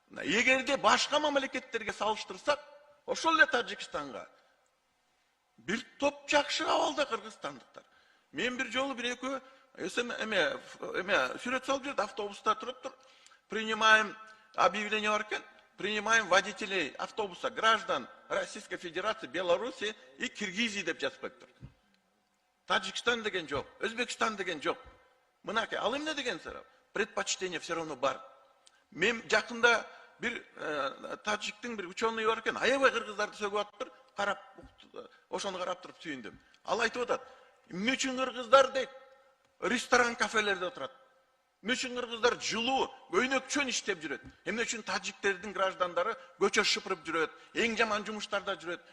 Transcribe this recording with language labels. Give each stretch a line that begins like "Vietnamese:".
Kyrgyz: Эгерде башка мамлекеттерге салыштырсак, ошол эле Тажикстанга бир топ жакшы абалда кыргызстандыктар. Мен бир жолу бир экөө сүрөт салып жүрдү, автобуста туруптур.
Russian: Принимаем объявление
Kyrgyz: бар экен.
Russian: Принимаем водителей автобуса граждан Российской Федерации, Беларуси и Киргизии
Kyrgyz: деп жазып коюптур. Таджикстан деген жок, Өзбекстан деген жок. Мынакей, ал эмне деген сурап?
Russian: Предпочтение все равно
Kyrgyz: бар. Мен жакында бир таджиктин бир ученый бар экен, аябай кыргыздарды сөгүп атыптыр, карап, ошону карап туруп сүйүндүм. Ал айтып атат, эмне үчүн кыргыздар дейт, ресторан, кафелерде отурат. Эмне үчүн кыргыздар жылуу, көйнөкчөн иштеп жүрөт. Эмне үчүн таджиктердин граждандары көчө шыпырып жүрөт, эң жаман жумуштарда жүрөт.